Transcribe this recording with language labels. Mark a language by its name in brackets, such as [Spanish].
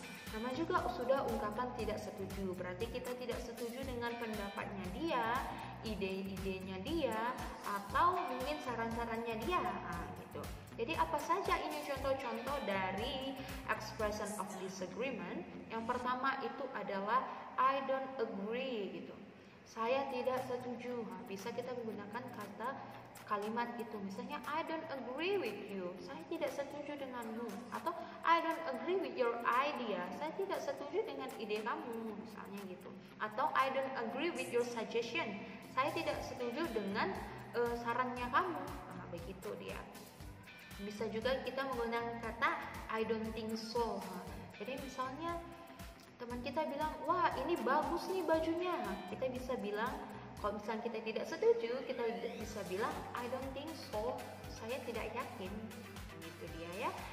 [Indonesian] Nama juga sudah ungkapan tidak setuju. Berarti kita tidak setuju dengan pendapatnya dia, ide-idenya dia, atau mungkin saran-sarannya dia. Gitu. Jadi apa saja ini contoh-contoh dari [English] expression of disagreement? [Indonesian] Yang pertama itu adalah [English] I don't agree [Indonesian] gitu. Saya tidak setuju. Bisa kita menggunakan kata kalimat itu. [English] Misalnya I don't agree with you. [Indonesian] Saya tidak setuju denganmu. [English] Atau I don't agree with your idea. [Indonesian] Saya tidak setuju dengan ide kamu. Misalnya gitu. [English] Atau I don't agree with your suggestion. [Indonesian] Saya tidak setuju dengan sarannya kamu. Nah, begitu dia. Bisa juga kita menggunakan kata [English] I don't think so. [Indonesian] Jadi misalnya teman kita bilang, wah ini bagus nih bajunya. Kita bisa bilang, Kalau misalnya kita tidak setuju, kita bisa bilang [English] I don't think so, [Indonesian] saya tidak yakin, gitu dia ya.